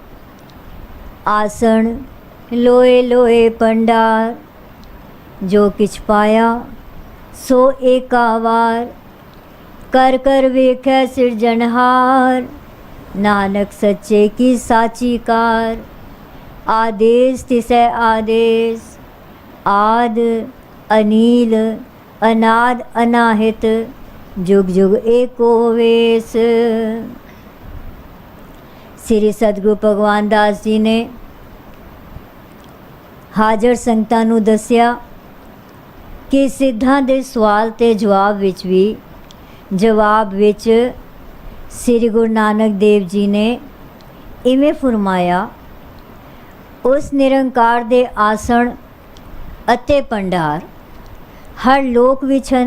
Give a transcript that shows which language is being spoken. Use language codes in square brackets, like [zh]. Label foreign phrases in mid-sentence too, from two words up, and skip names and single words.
[pa] ਆਸਣ ਲੋਏ ਲੋਏ ਪੰਡਾਰ, ਜੋ ਕਿਛ ਪਾਇਆ ਸੋ ਏਕਾ ਵਾਰ। ਕਰ ਕਰ ਵੇਖੈ ਸਿਰਜਣਹਾਰ, ਨਾਨਕ ਸੱਚੇ ਕੀ ਸਾਚੀ ਕਾਰ। आदेश तिसै आदेश, आद अनील अनाद अनाहित जुग जुग एको वेस। ਸ੍ਰੀ ਸਤਗੁਰੂ ਭਗਵਾਨ ਦਾਸ ਜੀ ਨੇ ਹਾਜ਼ਰ ਸੰਗਤਾਂ ਨੂੰ ਦੱਸਿਆ ਕਿ ਸਿੱਧਾਂ ਦੇ ਸਵਾਲ ਤੇ ਜਵਾਬ ਵਿੱਚ ਸ੍ਰੀ ਗੁਰੂ ਨਾਨਕ ਦੇਵ ਜੀ ਨੇ ਇਵੇਂ ਫਰਮਾਇਆ, ਉਸ ਨਿਰੰਕਾਰ ਦੇ ਆਸਣ ਅਤੇ ਭੰਡਾਰ ਹਰ ਲੋਕ ਵਿੱਚ ਹਨ।